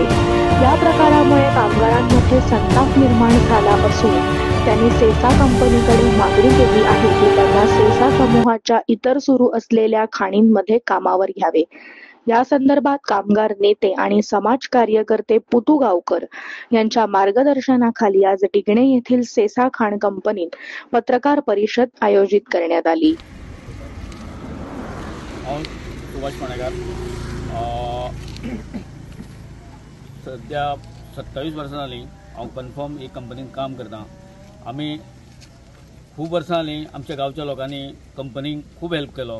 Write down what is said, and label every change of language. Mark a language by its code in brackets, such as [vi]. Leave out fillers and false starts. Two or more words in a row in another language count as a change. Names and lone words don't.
[mr] या प्रकारामुळे कामगारांमध्ये संताप निर्माण झाला असून त्यांनी सेसा कंपनीकडे मागणी केली आहे की त्यांना सेसा समूहाच्या इतर सुरू असलेल्या खाणींमध्ये कामावर घ्यावे। या संदर्भात कामगार नेते आणि समाज कार्यकर्ते पुतू गावकर यांच्या मार्गदर्शनाखाली आज डिगणे येथील सेसा खाण कंपनीत पत्रकार परिषद आयोजित करण्यात आली। [kok] सुभाष मानेगार सध्या 27 वर्सां जालीं हांव कन्फर्म ही कंपनीत काम करता। आमी खूब वर्सां जालीं आमच्या गांवच्या लोकांनी कंपनीक खूब हेल्प केलो।